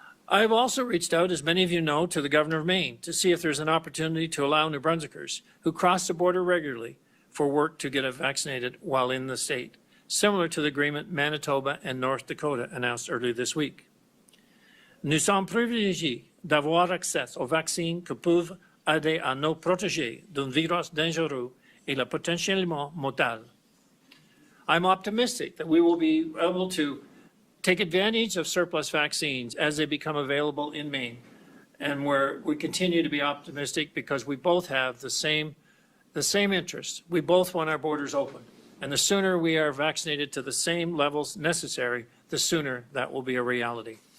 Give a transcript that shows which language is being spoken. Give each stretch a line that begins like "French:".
English: I have also reached out, as many of you know, to the Governor of Maine to see if there's an opportunity to allow New Brunswickers who cross the border regularly for work to get vaccinated while in the state, similar to the agreement Manitoba and North Dakota announced earlier this week.
French: Nous sommes privilégiés d'avoir accès aux vaccins qui peuvent aider à nous protéger d'un virus dangereux et potentiellement mortel.
English: I'm optimistic that we will be able to take advantage of surplus vaccines as they become available in Maine, and we continue to be optimistic because we both have the same interests. We both want our borders open, and the sooner we are vaccinated to the same levels necessary, the sooner that will be a reality.